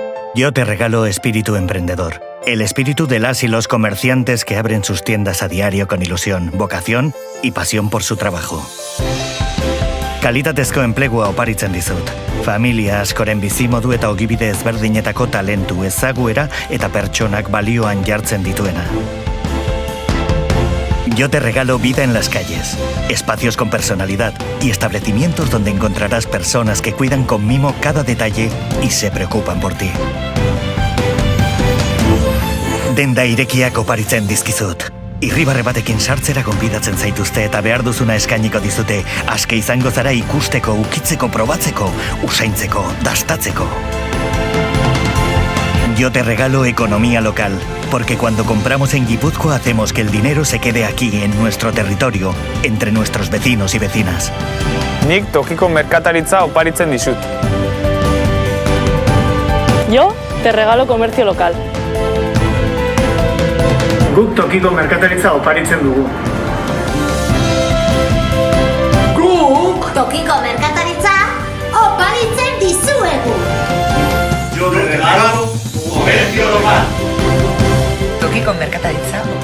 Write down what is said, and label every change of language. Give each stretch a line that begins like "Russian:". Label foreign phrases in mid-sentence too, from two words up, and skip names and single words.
Spanish: Yo te regalo espíritu emprendedor. El espíritu de las y los comerciantes que abren sus tiendas a diario con ilusión, vocación y pasión por su trabajo.
Basque: Kalitatezko enplegua oparitzen dizut. Familia askoren bizimodu eta ogibide ezberdinetako talentu ezaguera eta pertsonak balioan jartzen dituena.
Spanish: Yo te regalo vida en las calles, espacios con personalidad y establecimientos donde encontrarás personas que cuidan con mimo cada detalle y se preocupan por ti.
Basque: Denda irekiak oparitzen dizkizut. Irribarre batekin sartzera gonbidatzen zaituzte eta behar duzuna eskainiko dizute, aske izango zara ikusteko, ukitzeko, probatzeko, usaintzeko, dastatzeko.
Spanish: Yo te regalo economía local, porque cuando compramos en Guipúzcoa hacemos que el dinero se quede aquí, en nuestro territorio, entre nuestros vecinos y vecinas.
Basque: Nik tokiko merkataritza oparitzen dizut.
Spanish: Yo te regalo comercio local.
Basque: Guk tokiko merkataritza oparitzen dugu. Guk tokiko merkataritza oparitzen dizuegu.
Spanish: Yo te regalo comercio local.
Basque: Tokiko merkataritza.